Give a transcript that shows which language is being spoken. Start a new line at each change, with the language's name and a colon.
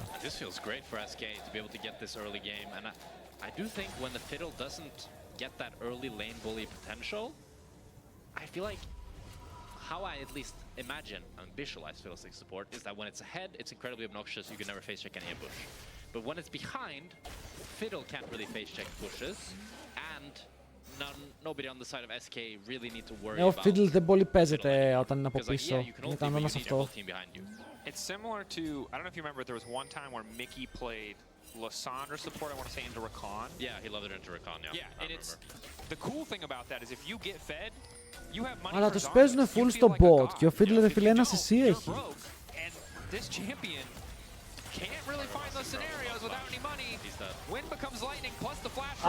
English: This feels great for SK to be able to get this early game, and I do think when the Fiddle doesn't get that early lane bully potential, I feel like how I at least imagine and visualize FIDDLESTICKS support is that when it's ahead, it's incredibly obnoxious, you can never face check any ambush. But when it's behind, Fiddle can't really face check pushes, and nobody on the side of SK really need to worry about.
Greek: Ο Fiddle δεν πολύ παίζεται όταν είναι από πίσω. Είναι κανόνας αυτό.
English: It's similar to, I don't know if you remember, there was one time where Mickey played Lysandra support, I want to say, into Rakan. Yeah, he loved it into Rakan, yeah. Yeah, and it's, the cool thing about that is if you get fed, you have money.
Greek: Αλλά τους παίζουν full στο bot και ο Fiddle ρε φίλε ένα CC έχει.
English: And this champion can't really find those scenarios without any money. Wind becomes lightning plus the flash.